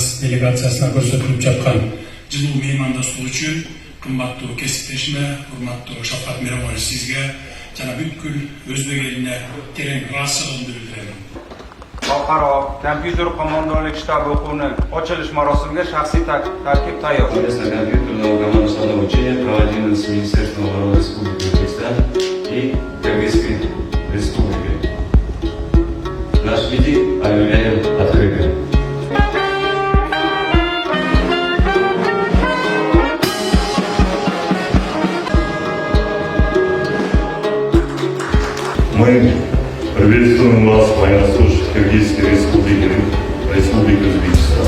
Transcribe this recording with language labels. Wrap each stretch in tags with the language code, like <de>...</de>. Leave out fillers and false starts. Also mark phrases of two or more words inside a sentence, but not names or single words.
<ky>делегациясына көрсөтүлүп жаткан жылуу меймандоштук үчүн кымбаттуу кесиптешиме, урматтуу Шавкат Миромович сизге жана бүткүл өзбек элине терең ыраазычылыгымды билдирем.</ky> <uz>Xalqaro kompyuter qo'mondonlik shtabi o'quvining ochilish marosimiga shaxsiy tarkib tayyor.</uz> <ru>Совместное компьютерное командное обучение проводимое с Министерством обороны Республики Узбекистан и Кыргызской Республикой. Наш митинг объявляем открытым. Мы приветствуем вас, военнослужащих Киргизской Республики Узбекистан.</ru>